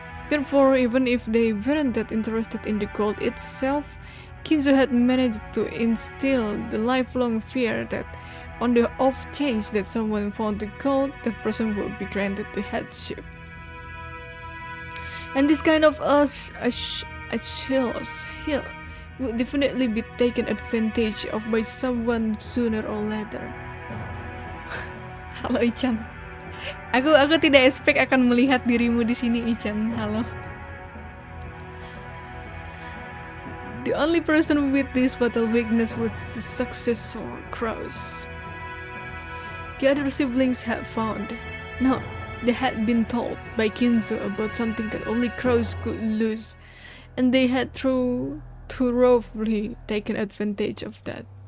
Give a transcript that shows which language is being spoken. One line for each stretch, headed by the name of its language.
English: Therefore, even if they weren't that interested in the gold itself, Kinzo had managed to instill the lifelong fear that on the off chance that someone found the gold, that person would be granted the headship. And this kind of hill would definitely be taken advantage of by someone sooner or later.
Indonesian: Halo Ichan. Aku tidak expect akan melihat dirimu di sini, Ichan. Halo.
English: The only person with this fatal weakness was the successor, Krause. The other siblings had found. No, they had been told by Kinzo about something that only Krause could lose, and they had thoroughly taken advantage of that.